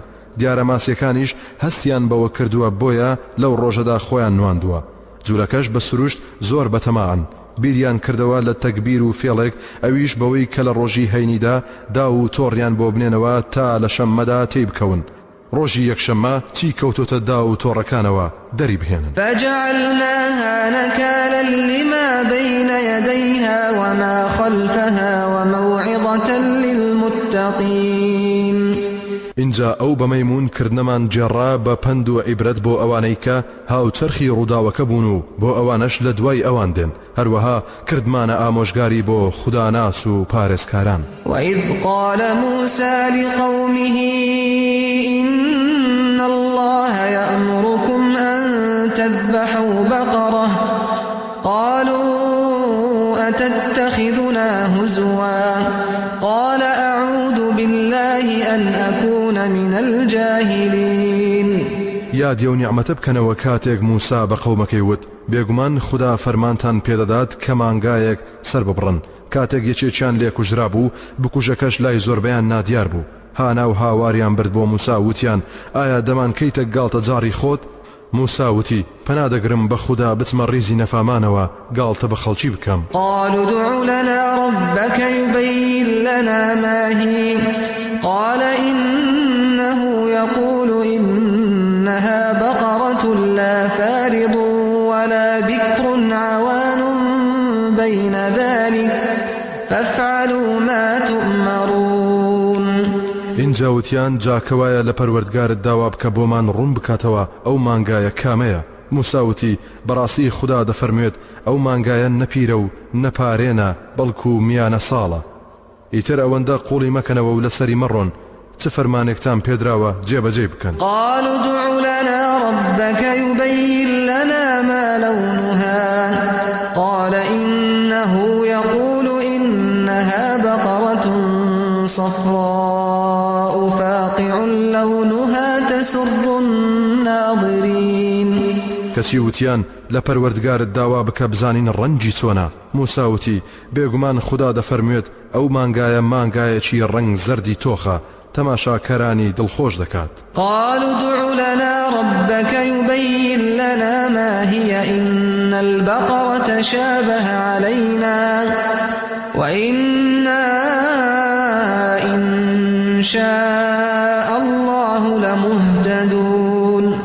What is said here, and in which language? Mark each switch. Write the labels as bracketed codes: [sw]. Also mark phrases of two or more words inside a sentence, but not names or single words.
[ckb] دیارە ماسیەکانیش هەستیان بەوە کردووە بۆیە لەو ڕۆژەدا خۆیان نواندووە. جوولەکەش بە سروشت زۆر بەتەماعن بیریان کردەوە لە تەکبیر و فێڵێک ئەویش بەوەی کە لە ڕۆژی هەینیدا دا و تۆڕیان بۆ بنێنەوە تا لە شەممەدا تێی بکەون. ڕۆژی یەکشەممە چی کەوتۆتە دا و تۆڕەکانەوە دەری بهێنن. [ar] فجعلناها نكالا لما بين يديها وما خلفها وموعظة للمتقين. [ckb] اینجا ئەو بە مەیمون کردنەمان جێڕا بە پند و عیبرەت بۆ ئەوانەی کە هاوچەرخی ڕووداوەکە بوون و بۆ ئەوانەش لە دوای ئەوان دێن. هەروەها کردمانە ئامۆژگاری بۆ خوداناس و پارێزکاران. [ar] وإذ قال موسى لقومه إن الله يأمركم أن تذبحوا بقرة قالوا أتتخذنا هزوا قال أعوذ بالله أن أكون من الجاهلين. [ckb] یادی و نیعمەتە بکەنەوە کاتێک موسا بە قەومەکەی وت بێگومان خوددا فەرمانتان پێدەدات کە مانگایەک سەر ببڕن. کاتێک یەکێکیان لێ کوژرا بوو بکوژەکەش لای زۆربەیان نادیار بوو. هانا و هاواریان برد بۆ موسا وتیان ئایا دەمانکەیتە گاڵتە جاری خۆت؟ موسا وتی پەنادەگرم بە خوددا بچمە ڕیزی نەفامانەوە گاڵتە بە خەڵکی بکەم. [ar] قالوا ادع لنا ربك يبين لنا ما هي قال إنه يقول إنها بقرة لا فارض ولا بكر عوان بين ذلك فافعلوا ما تؤمرون. [ckb] اینجا وتیان جاکەوایە لە پەروەردگارت داوا بکە بۆمان ڕوون بکاتەوە ئەو مانگایە کامەیە. موسا وتی بەڕاستی خوددا دەفەرموێت ئەو مانگایە نەپیرە و نەپارێنە بەڵکو میانە ساڵە. ئیتر ئەوەندە قوڵی مەکەنەوە و لەسەری مەڕۆن چ فەرمانێکتان پێدراوە جێبەجێ بکەن. [ar] قالوا ادع لنا ربك يبين لنا ما لونها قال إنه يقول إنها بقرة صفراء فاقع لونها تسر الناظرين. [ckb] کەچی وتیان لە پەروەردگارت داوا بکە بزانین ڕەنگی چۆنە. موسا وتی بێگومان خوددا دەفەرموێت ئەو مانگایە مانگایەکی ڕەنگ زەردی تۆخە تەماشاکەرانی دڵخۆش دەکات. [ar] قالوا ادع لنا ربك يبين لنا ما هي إن البقرة شابه علينا وإنا إن شاء الله لمهتدون.